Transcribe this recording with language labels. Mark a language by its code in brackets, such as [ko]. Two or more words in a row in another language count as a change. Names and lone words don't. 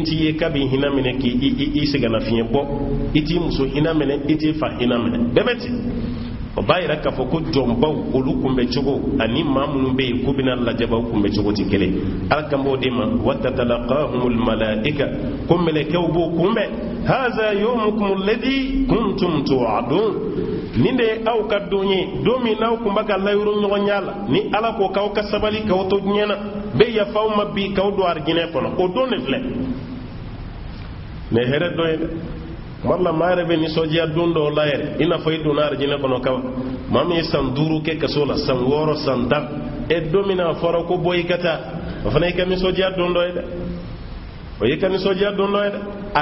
[bm] t'i ye k'a b'i hinɛ minɛ k'i sɛgɛnnafiɲɛ bɔ i t'i muso hinɛ minɛ i t'i fa hinɛ minɛ bɛɛ bɛ ten o b'a yira k'a fɔ ko jɔnbaw olu kunbɛ cogo ani maa minnu bɛ yen k'u bɛna lajɛbaw kunbɛ cogo tɛ kelen ala kan b'o de ma [ar] وتتلقاهم الملائكة [bm] ko mɛlɛkɛw b'o kunbɛn [ar] هذا يومكم الذي كنتم توعدون [bm] nin de ye aw ka don ye don min n'aw kun bɛ ka layiru ɲɔgɔn ɲɛ la ni ala ko k'aw ka sabali k'aw to diɲɛ na bɛ yafa aw ma bi k'aw don arijinɛ kɔnɔ o don de filɛ nin ye hɛrɛ dɔ ye dɛ marla maa yɛrɛ bɛ nisɔndiya don dɔw la yɛrɛ i n'a fɔ i donna arijinɛ kɔnɔ kaba maa min ye san 5 kɛ kaso la san 6 san 10 don min na a fɔra ko bɔ i ka taa o fana y'i ka nisɔndiya don dɔ ye dɛ o y'i ka nisɔndiya don dɔ ye dɛ a